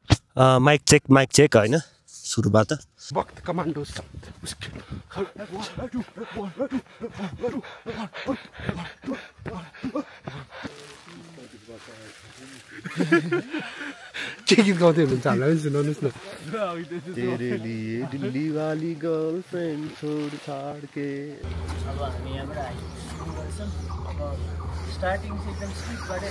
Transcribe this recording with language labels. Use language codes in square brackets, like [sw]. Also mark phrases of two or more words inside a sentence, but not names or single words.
[en] mic check [ne] होइन सुरुबाट वक्त कमान्डो के गीत गाउँदै हुनुहुन्छ हामीलाई पनि सुनाउनुहोस् न [hi] तेरे लिए दिल्ली वाली गर्लफ्रेन्ड छोड छाड के [ne] अब हामी यहाँबाट आइसक्यौँ अब स्टार्टिङ चाहिँ एकदम स्ट्रिटबाटै